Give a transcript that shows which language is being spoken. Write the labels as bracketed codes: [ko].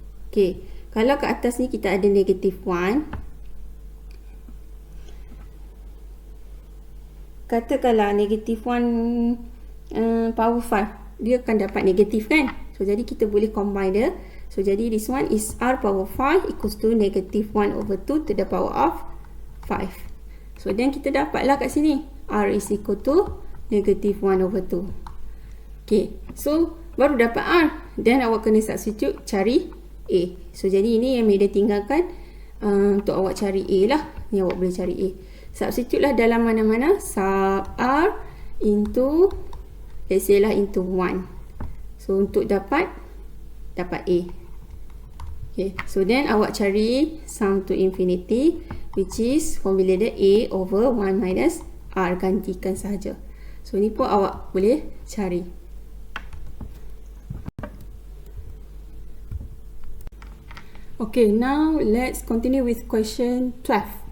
[ms] Okay, kalau kat atas ni kita ada negative 1, katakanlah negative 1 power 5, dia akan dapat negatif kan. So jadi kita boleh combine dia. [en] So jadi this one is r power 5 equals to negative 1 over 2 to the power of 5. [ms] So then kita dapatlah kat sini [en] r is equal to negative 1 over 2. [ms] Okay, so baru dapat r. [en] Then [ms] awak kena substitute cari a. So jadi ini yang Mida tinggalkan untuk awak cari a lah. Ni awak boleh cari a. Substitute lah dalam mana-mana. Sub r into, [en] let's say [ms] lah into 1. [en] So [ms] untuk dapat a. [en] Okay, so then [ms] awak cari [en] sum to infinity, which is formula dia a over 1 minus r, [ms] gantikan sahaja. So ni pun awak boleh cari. [en] Okay, now let's continue with question 12.